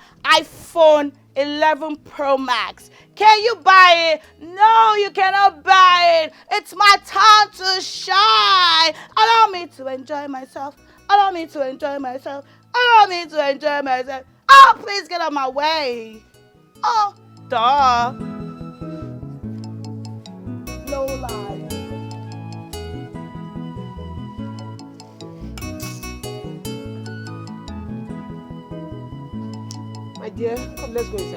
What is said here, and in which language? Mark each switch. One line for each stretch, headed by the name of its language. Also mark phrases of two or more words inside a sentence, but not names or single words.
English: iPhone 11 Pro Max. Can you buy it? No, you cannot buy it. It's my time to shine. Allow me to enjoy myself. Allow me to enjoy myself. Allow me to enjoy myself. Oh, please get out of my way. Oh, duh. Low life. My dear, come, let's go inside.